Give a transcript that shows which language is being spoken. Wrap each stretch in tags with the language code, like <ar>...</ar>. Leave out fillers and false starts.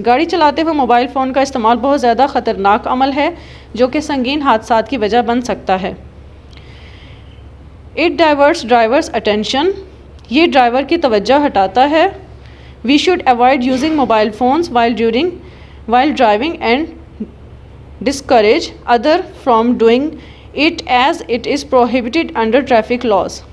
<ur>گاڑی چلاتے ہوئے موبائل فون کا استعمال بہت زیادہ خطرناک عمل ہے جو کہ سنگین حادثات کی وجہ بن سکتا ہے.</ur> <en>It diverts driver's attention.</en> <ur>یہ ڈرائیور کی توجہ ہٹاتا ہے.</ur> <en>We should avoid using mobile phones while driving and discourage others from doing it as it is prohibited under traffic laws.</en>